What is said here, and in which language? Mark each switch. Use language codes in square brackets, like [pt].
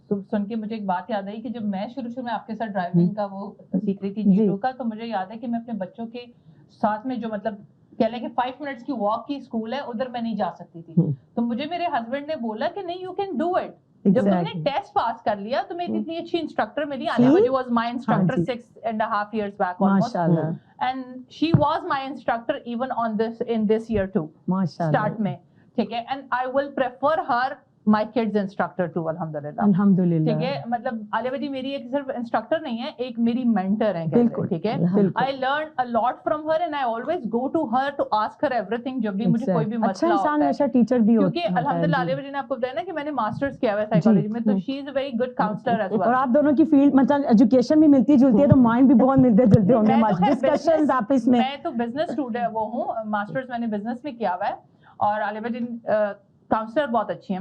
[ur] سن کے مجھے ایک بات یاد آئی کہ جب میں شروع میں آپ کے ساتھ ڈرائیونگ کا وہ سیکھ رہی تھی جیٹو کا, تو مجھے یاد ہے کہ میں اپنے بچوں کے ساتھ میں جو مطلب کہہ لیں کہ 5 منٹس کی واک کی اسکول ہے ادھر میں نہیں جا سکتی تھی. تو مجھے میرے ہسبینڈ نے بولا کہ نہیں, [en] You can do it. [ur] جب تم نے ٹیسٹ پاس کر لیا تو میری اتنی اچھی انسٹرکٹر ملی. [en] Alia was my instructor 6.5 years back almost, and she was my instructor even on this in this year too, start [ur] میں, ٹھیک ہے. [en] and I will prefer her my kids instructor too, الحمدللہ. [ur] ٹھیک ہے, مطلب عالیہ جی میری ایک صرف انسٹرکٹر نہیں ہے, ایک میری مینٹر ہیں. [en] ٹھیک ہے, I learned a lot from her and I always go to her to ask her everything [ur] جب بھی مجھے کوئی بھی مسئلہ ہوتا ہے. ٹیچر بھی ہوتا ہے کیونکہ الحمدللہ عالیہ جی نے آپ کو بتایا نا کہ میں نے ماسٹرز کیا ہوا ہے سائیکالوجی میں, تو [en] She is a very good counsellor as well. [ur] اور آپ دونوں کی فیلڈ مطلب ایجوکیشن بھی ملتی جلتی ہے تو مائنڈ بھی بہت ملتے جلتے ہوں گے. ڈسکشنز آپس میں. میں تو بزنس اسٹوڈنٹ وہ ہوں, ماسٹرز میں نے بزنس میں کیا ہوا ہے, اور عالیہ جی کاؤنسلر بہت اچھی ہیں.